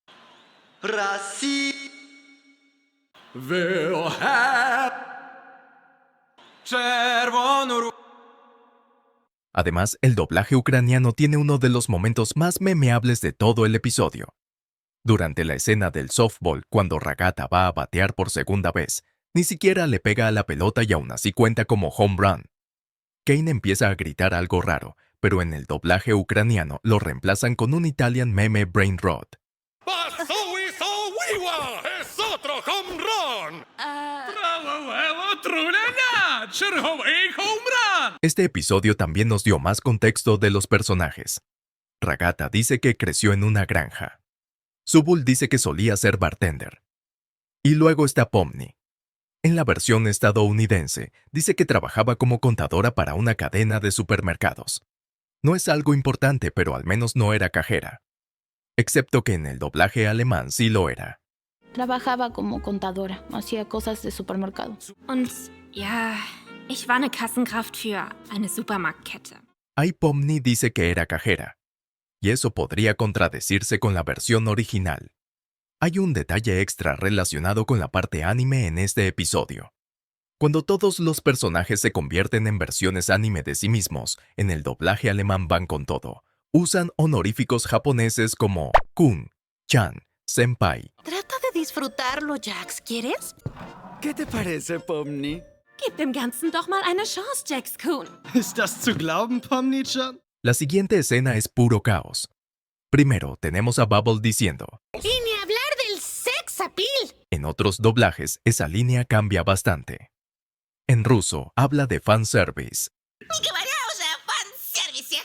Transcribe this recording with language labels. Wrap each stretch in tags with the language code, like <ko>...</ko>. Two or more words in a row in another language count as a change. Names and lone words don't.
<es>Además, el doblaje ucraniano tiene uno de los momentos más memeables de todo el episodio. Durante la escena del softball, cuando Ragata va a batear por segunda vez, ni siquiera le pega a la pelota y aún así cuenta como</es> <en>home run.</en> <es>Kane empieza a gritar algo raro, pero en el doblaje ucraniano lo reemplazan con un</es> <en>Italian meme brain rot.</en> <es>¡Es otro</es> <en>home run!</en> <es>Este episodio también nos dio más contexto de los personajes. Ragata dice que creció en una granja. Subul dice que solía ser bartender. Y luego está Pomni. En la versión estadounidense, dice que trabajaba como contadora para una cadena de supermercados. No es algo importante, pero al menos no era cajera. Excepto que en el doblaje alemán sí lo era. Trabajaba como contadora, hacía cosas de supermercado.</es> <de>Und ja, ich war eine Kassenkraft für eine Supermarktkette.</de> <es>Ahí Pomni dice que era cajera. Y eso podría contradecirse con la versión original. Hay un detalle extra relacionado con la parte anime en este episodio. Cuando todos los personajes se convierten en versiones anime de sí mismos, en el doblaje alemán van con todo. Usan honoríficos japoneses como</es> <ja>kun, chan, senpai.</ja> <es>Trata de disfrutarlo, Jax, ¿quieres? ¿Qué te parece, Pomni?</es> <de>Gib dem Ganzen doch mal eine Chance, Jax-kun. Ist das zu glauben, Pomni-chan?</de> <es>La siguiente escena es puro caos. Primero tenemos a Bubble diciendo, Y ni hablar del</es> <en>sex appeal.</en> <es>en otros doblajes esa línea cambia bastante. En ruso habla de fanservice. Fanservice.</es>